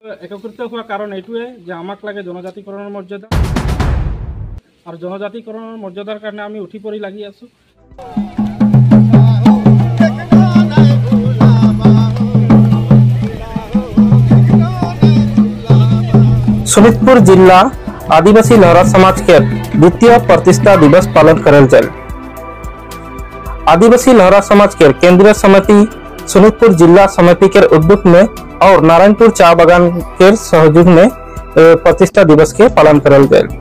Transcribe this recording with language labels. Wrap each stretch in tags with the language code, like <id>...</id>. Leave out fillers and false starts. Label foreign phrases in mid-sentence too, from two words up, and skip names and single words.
<as>একত্রিত হওয়ার কারণ এইটোৱে যে আমাক লাগে জনজাতিকৰণৰ মৰ্যাদা আৰু জনজাতিকৰণৰ মৰ্যাদাৰ কাৰণে আমি উঠি পৰি লাগি আছো।</as> <sck>शोणितपुर जिला आदिवासी लहरा समाज के द्वितीय प्रतिष्ठा दिवस पालन करल जाए। आदिवासी लहरा समाज के केंद्रीय समिति शोणितपुर जिला समिति के उद्योग में और नारायणपुर चा बागान के सहयोग में प्रतिष्ठा दिवस के पालन करल जाए।</sck>